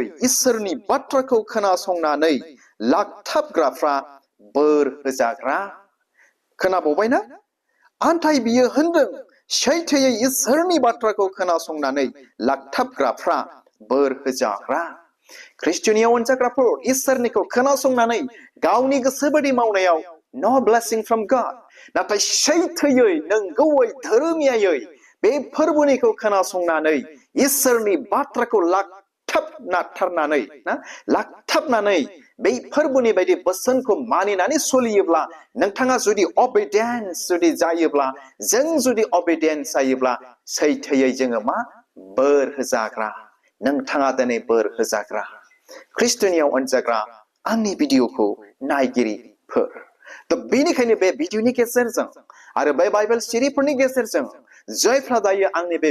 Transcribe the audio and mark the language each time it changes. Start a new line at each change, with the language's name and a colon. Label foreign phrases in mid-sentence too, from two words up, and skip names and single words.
Bodo: इसोरनि बाथ्राखौ खोनासंनानै लाखथाबग्राफ्रा बोर होजाग्रा खोनाबावबायना आन्थाय बियो होनदों सैथोयै इसोरनि बाथ्राखौ खोनासंनानै लाखथाबग्राफ्रा बोर होजाग्रा ख्रिस्ट'नि अनजाग्राफोर इसोरनिखौ खोनासंनानै गावनि गोसो बायदि मावनायाव
English: no blessing from God
Bodo: नाथाय सैथोयै नंगौयै धोरोमियायै बे फोरबोनिखौ खोनासंनानै इसोरनि बाथ्राखौ लाखथाबनानै बै फोरबोनि बायदि बोसोनखौ मानिनानै सोलियोब्ला नोंथाङा जुदि obedience जुदि जायोब्ला जों जुदि obedience जायोब्ला सैथोयै जोङो मा बोर होजाग्रा नोंथाङा दिनै बोर होजाग्रा ख्रिस्ट'नियाव अनजाग्रा आंनि भिडिअखौ नायगिरिफोर थ' बेनिखायनो बे भिडिअनि गेजेरजों आरो बे बाइबेल सिरिफोरनि गेजेरजों जायफ्रा दायो आंनि बे